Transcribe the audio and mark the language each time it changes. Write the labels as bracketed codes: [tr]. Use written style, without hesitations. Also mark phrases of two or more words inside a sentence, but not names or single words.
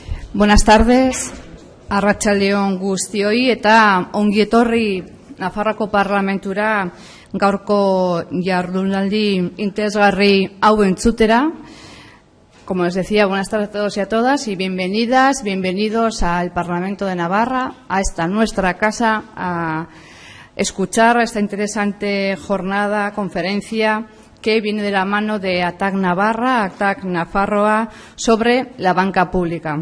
[es] Buenas tardes, [eu] arratsaldeon guztioi eta ongi etorri Nafarroako Parlamentura gaurko jardunaldi interesgarri hau entzutera. [es] Como les decía, buenas tardes a todos y a todas y bienvenidas, bienvenidos al Parlamento de Navarra, a esta nuestra casa, a escuchar esta interesante jornada, conferencia que viene de la mano de ATAC Navarra, ATAC Nafarroa, sobre la banca pública.